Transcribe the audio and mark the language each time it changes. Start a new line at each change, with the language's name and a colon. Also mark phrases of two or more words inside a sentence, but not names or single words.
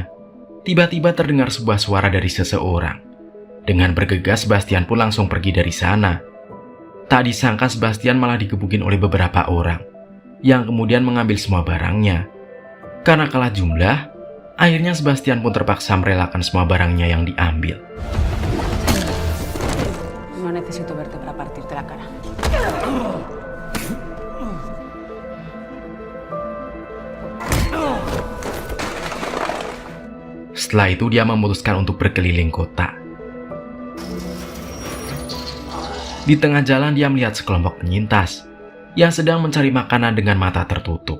Indonesian: Tiba-tiba terdengar sebuah suara dari seseorang. Dengan bergegas Sebastian pun langsung pergi dari sana. Tak disangka Sebastian malah digebukin oleh beberapa orang yang kemudian mengambil semua barangnya. Karena kalah jumlah, akhirnya Sebastian pun terpaksa merelakan semua barangnya yang diambil.
Spanish: No necesito verte para partirte la cara.
Indonesian: Setelah itu dia memutuskan untuk berkeliling kota. Di tengah jalan dia melihat sekelompok penyintas yang sedang mencari makanan dengan mata tertutup.